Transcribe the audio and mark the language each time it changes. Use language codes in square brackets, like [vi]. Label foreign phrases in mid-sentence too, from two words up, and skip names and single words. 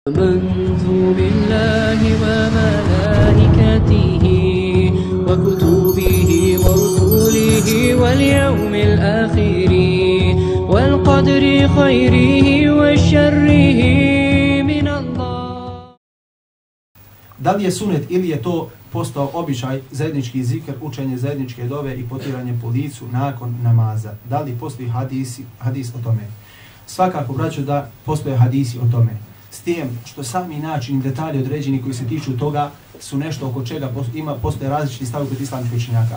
[ar] آمنت بالله وملائكته وكتبه ورسله واليوم الآخر والقدر خيره وشره من الله. [bs] Da li je sunet ili je to postao običaj zajednički zikr, učenje zajedničke dove i potiranje po licu nakon namaza? Da li postoji hadis o tome? Svakako, braćo, da postoje hadisi o tome. S tim što sami način i detalji određeni koji se tiču toga su nešto oko čega postoje različiti stavovi kod islamskih učenjaka.